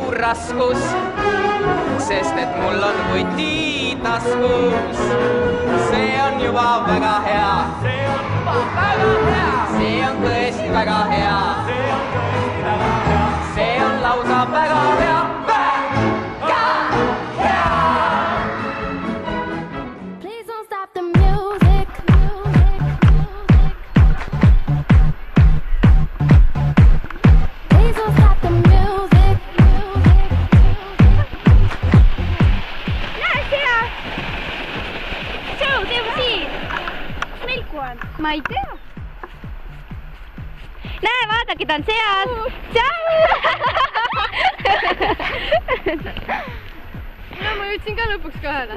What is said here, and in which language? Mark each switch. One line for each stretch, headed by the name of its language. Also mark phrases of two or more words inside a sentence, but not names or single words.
Estonian: taskus, sest et mul on vuti taskus. See on juba väga hea. See on juba väga hea. See on tõesti väga hea. See on tõesti väga hea. See on lausa väga hea. Väga hea.
English: Please don't stop the music. Please don't stop the music.
Estonian: Näe sea! Sõu, tee siin! Kus Milku on? Ma ei tea. Näe, vaadake, ta on seas. Tšau! No ma jõudsin ka lõpuks kohale.